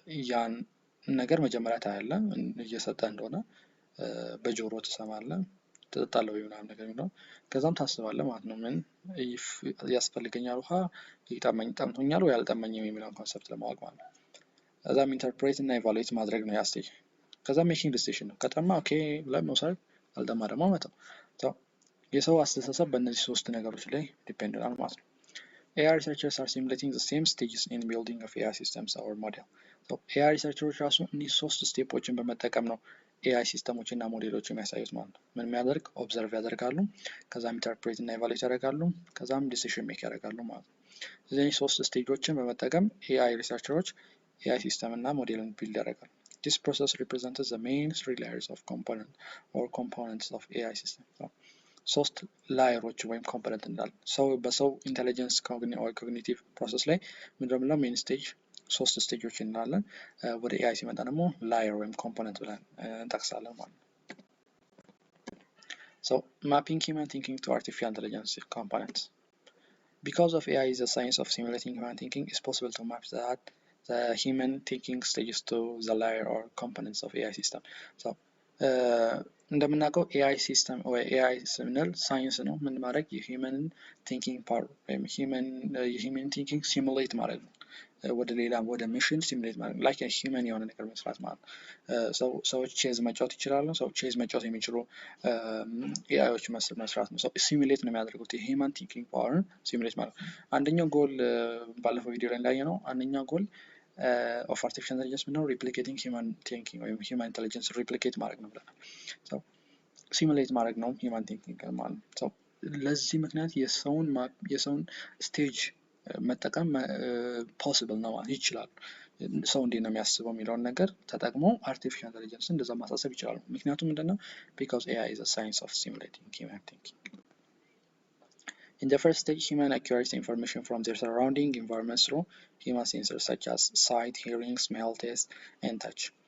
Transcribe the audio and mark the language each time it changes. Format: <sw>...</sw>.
<am>ያን ነገር መጀመሪያ ታያለህ እየሰጠ እንደሆነ በጆሮ ትሰማለህ ትጠጣለህ ወይ ምናምን ነገር ነው። ከዛም ታስባለህ ማለት ነው። ምን ያስፈልገኛል ውሃ ጠምቶኛል ወይ አልጠመኝም የሚለውን ኮንሰፕት ለማወቅ ማለት ነው። ከዛም ኢንተርፕሬት እና ኢቫሉዌት ማድረግ ነው ያስቴጅ። ከዛ ሜኪንግ ዲሲዥን ነው። ከጠማ ኦኬ ብለን መውሰድ፣ አልጠማ ደግሞ መተው። የሰው አስተሳሰብ በእነዚህ ሶስት ነገሮች ላይ ዲፔንድ ይላል ማለት ነው።</am> <en>AI researchers are simulating the same stages in building of AI systems or model.</en> <am>AI researchers ራሱ እነዚህ ሶስት ስቴፖችን በመጠቀም ነው AI ሲስተሞች እና ሞዴሎች የሚያሳዩት ማለት ነው። ምን የሚያደርግ ኦብዘርቭ ያደርጋሉ፣ ከዛም ኢንተርፕሬት እና ኢቫሉዌት ያደርጋሉ፣ ከዛም ዲሲዥን ሜክ ያደርጋሉ ማለት ነው። እነዚህ ሶስት ስቴጆችን በመጠቀም AI ሪሰርቸሮች AI ሲስተም እና ሞዴልን ቢልድ ያደርጋሉ።</am> <en>This process represents the main three layers of components of AI system.</en> <am>ሶስት ላየሮች ወይም ኮምፖነንት እንዳለ በሰው ኢንተለጀንስ ኮግኒቲቭ ፕሮሰስ ላይ ምንድነው ሜን ስቴጅ ሶስት ስቴጆች እንዳለን ወደ AI ሲመጣ ደግሞ ላየር ወይም ኮምፖነንት ብለን እንጠቅሳለን ማለት ነው።</am> <en>So mapping human thinking to artificial intelligence components. Because of AI is the science of simulating human thinking, it's possible to map the human thinking stages to the layer or components of AI system.</en> <am>So እንደምናውቀው AI ሲስተም ወይ AI ስንል ሳይንስ ነው። ምን ማድረግ የሂውመን ቲንኪንግ ፓወር ወይም የሂውመን ቲንኪንግ ሲሙሌት ማድረግ ነው። ወደ ሌላ ወደ ሚሽን ሲሙሌት ማድረግ ነው። ላይክ ሂውመን የሆነ ነገር መስራት ማለት ነው። ሰዎች ቼዝ መጫወት ይችላሉ። ሰዎች ቼዝ መጫወት የሚችሉ ኤአይዎች መስራት ነው። ሲሙሌት ነው የሚያደርጉት የሂውመን ቲንኪንግ ፓወርን ሲሙሌት ማለት ነው። አንደኛው ጎል ባለፈው ቪዲዮ ላይ እንዳየነው አንደኛው ጎል</am> <en>of artificial intelligence</en> <am>ነው</am> <en>replicating human thinking</en> <am>ወይም human intelligence replicate ማድረግ ነው ብለናል። ሲሙሌት ማድረግ ነው</am> <en>human thinking</en> <am>ማለት ነው። ለዚህ ምክንያት የሰውን ስቴጅ መጠቀም ፖሲብል ነው ማለት ይችላል። ሰው እንዴት ነው የሚያስበው የሚለውን ነገር ተጠቅሞ artificial intelligence እንደዛ ማሳሰብ ይችላል። ምክንያቱም ምንድነው</am> <en>because AI is a science of simulating human thinking. In the first stage, human acquires information from their surrounding environment through human sensors such as sight, hearing, smell, taste, and touch.</en>